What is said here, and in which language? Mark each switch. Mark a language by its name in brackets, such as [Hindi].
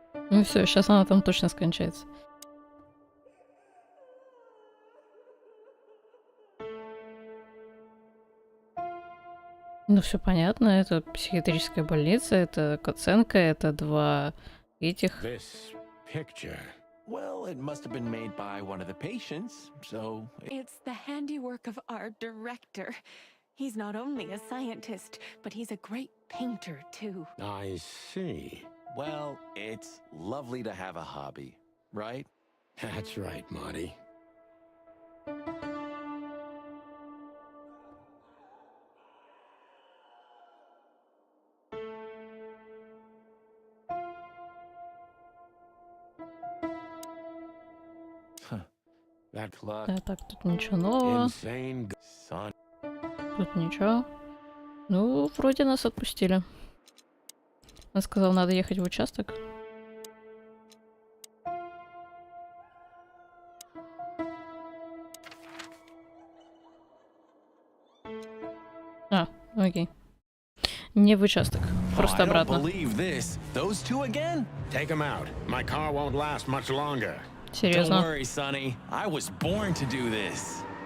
[Russian] Ну все, сейчас она там точно скончается. Ну все понятно, это психиатрическая больница, это Каценко, это два этих. [English] This picture. Well, it must have been made by one of the patients, so... It's the handiwork of our director. He's not only a scientist, but he's a great painter, too. I see. Well, it's lovely to have a hobby, right? That's right, Marty. That clock. [Russian] Так, тут ничего нового. [English] Insane. Son. [Russian] Тут ничего. Ну, вроде нас отпустили. Он сказал, надо ехать в участок. А, окей. Не в участок, просто обратно. [English] Those two again? Take him out. My car won't last much longer. [Russian] Серьезно. [English] Don't worry, Sonny. I was born to do this.